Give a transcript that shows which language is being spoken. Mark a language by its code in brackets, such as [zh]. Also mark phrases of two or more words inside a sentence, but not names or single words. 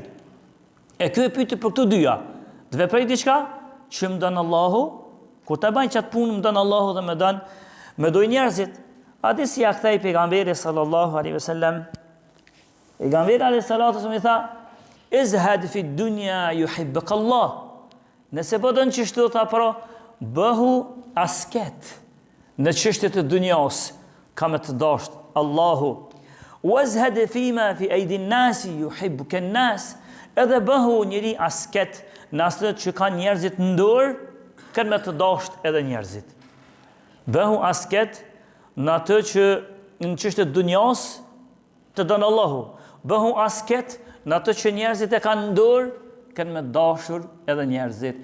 [sq] E ky e pyeti për këto dyja. Të veproj diçka që më don Allahu, kur ta bëj çat punë më don Allahu dhe më dojnë njerëzit. Atë si ja kthej pejgamberi [ar] صلى الله عليه وسلم. [sq] Pejgamberi [ar] عليه الصلاة والسلام [sq] i tha, [ar] ازهد في الدنيا يحبك الله. [sq] Nëse po don që shto tha pro, bëhu asket. Në çështjet e dunjas ka me të dasht Allahu. [ar] وازهد فيما في أيدي الناس يحبك الناس. [sq] Edhe bëhu njëri asket në atë që ka njerëzit në dorë, kanë me të dasht edhe njerëzit. Bëhu asket në atë që në çështjet e dunjas të don Allahu. Bëhu asket në atë që njerëzit e kanë në dorë, kanë me dashur edhe njerëzit.